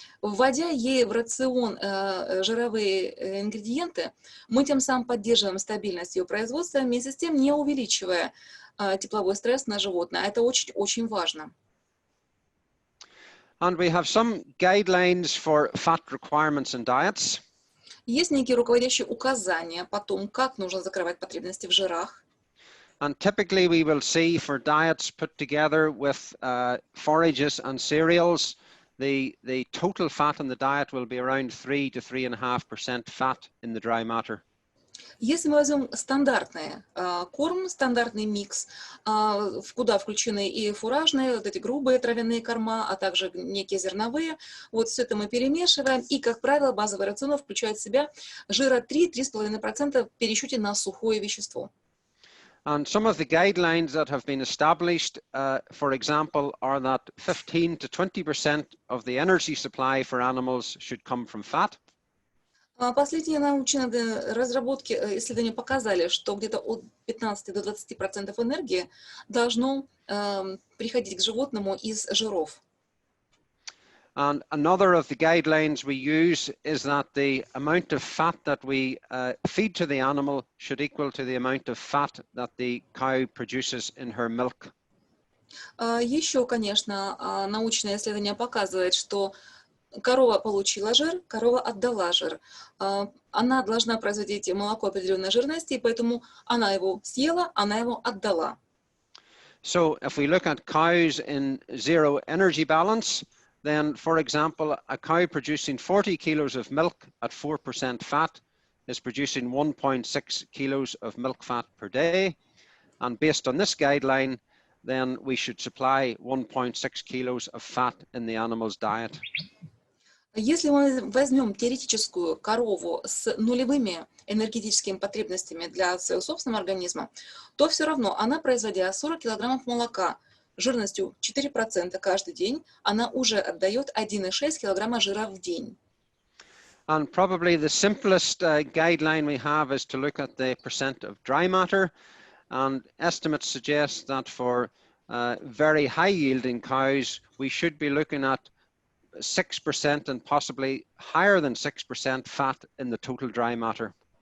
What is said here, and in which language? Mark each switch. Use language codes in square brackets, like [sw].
[ru] Вводя ей в рацион жировые ингредиенты, мы тем самым поддерживаем стабильность ее производства, вместе с тем не увеличивая тепловой стресс на животное. Это очень-очень важно. [en] And we have some guidelines for fat requirements in diets. [ru] Есть некие руководящие указания по тому, как нужно закрывать потребности в жирах. [en] And typically we will see for diets put together with forages and cereals, the total fat in the diet will be around 3 to 3.5% fat in the dry matter. [ru] Если мы возьмем стандартный корм, стандартный микс, куда включены и фуражные, вот эти грубые травяные корма, а также некие зерновые, вот все это мы перемешиваем, и, как правило, базовый рацион включает в себя жира 3–3,5% в пересчете на сухое вещество. [en] And some of the guidelines that have been established, for example, are that 15 to 20% of the energy supply for animals should come from fat. [ru] Последние научные разработки, исследования показали, что где-то от 15 до 20% энергии должно приходить к животному из жиров. [en] And another of the guidelines we use is that the amount of fat that we feed to the animal should equal to the amount of fat that the cow produces in her milk. [ru] Еще, конечно, научное исследование показывает, что корова получила жир, корова отдала жир. Она должна производить молоко определенной жирности, и поэтому она его съела, она его отдала. [en] So if we look at cows in zero energy balance, then, for example, a cow producing 40 kilos of milk at 4% fat is producing 1.6 kilos of milk fat per day. And based on this guideline, then we should supply 1.6 kilos of fat in the animal's diet. [ru] Если мы возьмем теоретическую корову с нулевыми энергетическими потребностями для своего собственного организма, то все равно она, производя 40 килограммов молока жирностью 4% каждый день, она уже отдает 1,6 килограмма жира в день. [en] And probably the simplest guideline we have is to look at the percent of dry matter. And estimates suggest that for very high yielding cows, we should be looking at 6% and possibly higher than 6% fat in the total dry matter.